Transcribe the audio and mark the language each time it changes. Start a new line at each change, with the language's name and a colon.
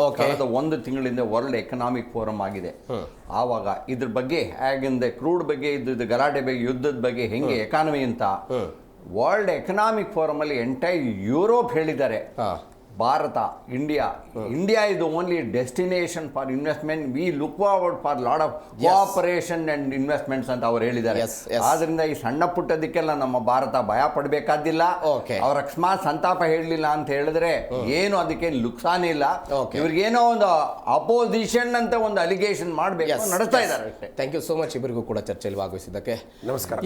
Kannada: ಕಳೆದ 1 ತಿಂಗಳಿಂದ world economic forum ಆಗಿದೆ. ಆವಾಗ ಇದ್ರ ಬಗ್ಗೆ ಹೇಗಿಂದ ಕ್ರೂಡ್ ಬಗ್ಗೆ ಇದ್ದ ಗಲಾಟೆ ಬಗ್ಗೆ, ಯುದ್ಧದ ಬಗ್ಗೆ, ಹೆಂಗೆ ಎಕಾನಮಿ ಅಂತ ವರ್ಲ್ಡ್ ಎಕನಾಮಿಕ್ ಫೋರಮ್ ಅಲ್ಲಿ ಎಂಟೈರ್ ಯುರೋಪ್ ಹೇಳಿದ್ದಾರೆ, Bharat, India
English: is the only destination for investment. We look forward for lot of cooperation and investments
Kannada: ಅಂತ ಅವ್ರು ಹೇಳಿದ್ದಾರೆ. ಆದ್ರಿಂದ ಈ ಸಣ್ಣ ಪುಟ್ಟದಕ್ಕೆಲ್ಲ ನಮ್ಮ ಭಾರತ ಭಯ ಪಡಬೇಕಾದಿಲ್ಲ. ಅವ್ರ ಅಕಸ್ಮಾತ್ ಸಂತಾಪ ಹೇಳಲಿಲ್ಲ ಅಂತ ಹೇಳಿದ್ರೆ ಏನು ಅದಕ್ಕೆ ನುಕ್ಸಾನ ಇಲ್ಲ. ಇವ್ರಿಗೇನೋ ಒಂದು ಅಪೋಸಿಷನ್ ಅಂತ ಒಂದು ಅಲಿಗೇಷನ್ ಮಾಡಬೇಕು, ನಡೆಸ್ತಾ ಇದ್ದಾರೆ.
English: thank you so much
Kannada: ಇಬ್ಬರಿಗೂ ಕೂಡ ಚರ್ಚೆಯಲ್ಲಿ ಭಾಗವಹಿಸಿದ್ದಕ್ಕೆ. ನಮಸ್ಕಾರ.